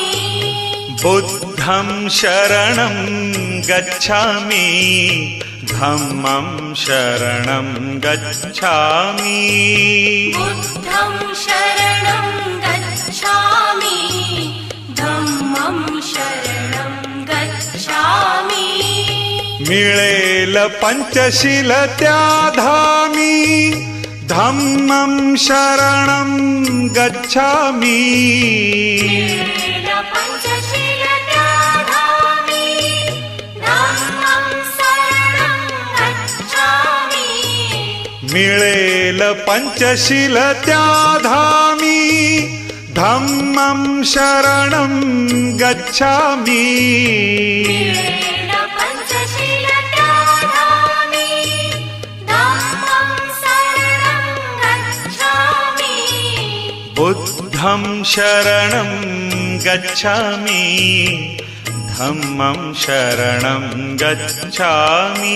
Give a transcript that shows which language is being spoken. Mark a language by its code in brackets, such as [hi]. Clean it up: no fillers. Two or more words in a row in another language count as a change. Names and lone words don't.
[pi] बुद्धं शरणं गच्छामि धम्मं शरणं गच्छामि बुद्धं शरणं गच्छामि धम्मं शरणं गच्छामि [mr] मिळेल पंचशील त्या धामी [pi] धम्मं शरणं गच्छामि पंचशील त्यागामि धम्मं शरणं गच्छामि [mr] मिळेल पंचशील त्या धामी [pi] धम्मं शरणं गच्छामि पंचशील त्यागामि धम्मं शरणं गच्छामि बुद्धं शरणं गच्छामि धम्मं शरणं गच्छामि